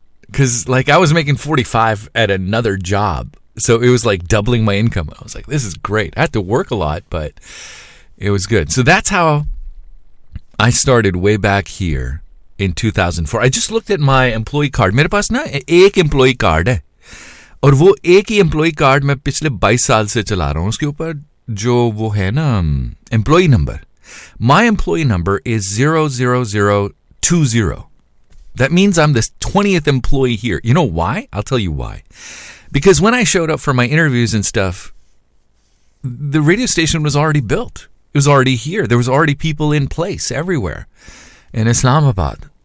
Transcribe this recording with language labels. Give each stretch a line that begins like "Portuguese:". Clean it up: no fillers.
English: Because, like, I was making 45 at another job. So it was like doubling my income. I was like, this is great. I had to work a lot, but it was good. So that's how I started way back here in 2004. I just looked at my employee card.
Urdu: میرے پاس نا ایک employee card ہے۔ اور وہ ایک ہی employee card میں پچھلے 22 سال سے چلا رہا ہوں۔ اسکے اوپر جو وہ ہے نا employee number۔
English: My employee number is 00020. That means I'm the 20th employee here. You know why? I'll tell you why. Because when I showed up for my interviews and stuff, the radio station was already built. It was already here. There was already people in place everywhere in Islamabad.